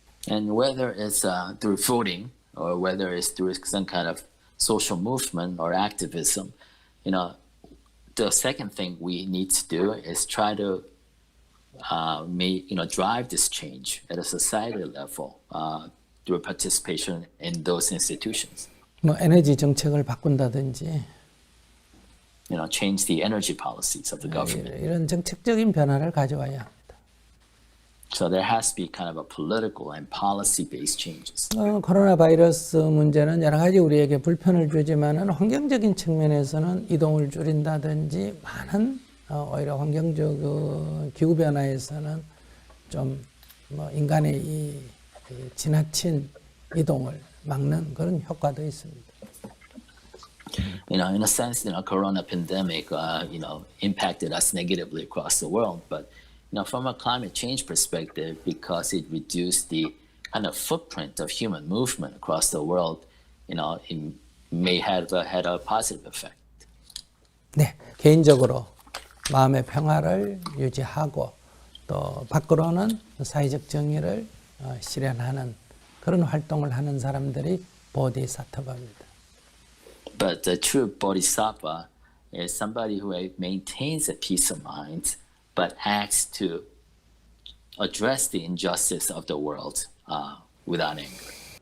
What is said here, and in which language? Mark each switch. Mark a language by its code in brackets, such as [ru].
[en] And whether it's through voting or whether it's through some kind of social movement or activism, the second thing we need to do is try to drive this change at a societal level through participation in those institutions. [ko] 에너지 정책을 바꾼다든지 [en] Change the energy policies of the government. [ko] 이런 정책적인 변화를 가져와야 합니다. [en] So there has to be kind of a political and policy-based changes. [ko] 코로나 바이러스 문제는 여러 가지 우리에게 불편을 주지만은 환경적인 측면에서는 이동을 줄인다든지 많은 오히려 환경적 기후 변화에서는 좀 인간의 이 지나친 이동을 막는 그런 효과도 있습니다. [en] In a sense, corona pandemic, impacted us negatively across the world. But, from a climate change perspective, because it reduced the kind of footprint of human movement across the world, it may have had a positive effect. [ko] 네, 개인적으로 마음의 평화를 유지하고 또 밖으로는 사회적 정의를 실현하는 그런 활동을 하는 사람들이 보디사트바입니다. [en] But the true bodhisattva is somebody who maintains a peace of mind, but acts to address the injustice of the world without anger.